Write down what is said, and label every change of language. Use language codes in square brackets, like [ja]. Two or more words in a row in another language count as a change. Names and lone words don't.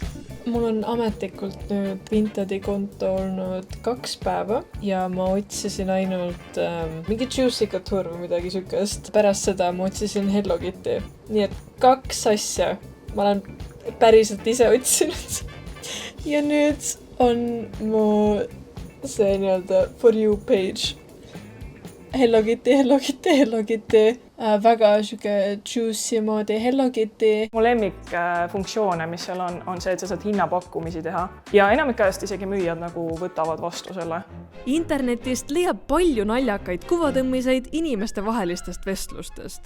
[et] Mul on ametlikult nüüd Vintedi konto olnud 2 päeva ja ma otsisin ainult mingi Juicy Couture või midagi sükest. Pärast seda ma otsisin Hello Kitty. Nii et 2 asja ma olen päriselt ise otsinud. Ja nüüd on mu see nii-öelda [en] For You page. [et] Hello Kitty, Hello Kitty, Hello Kitty. Väga süge juicy moodi Hello Kitty. Mu lemmik funktsioone, mis seal on see, et sa saad hinnapakkumisi teha. Ja enamik ajast isegi müüjad nagu võtavad vastu selle. Internetist leiab palju naljakaid kuvatõmmiseid inimeste vahelistest vestlustest.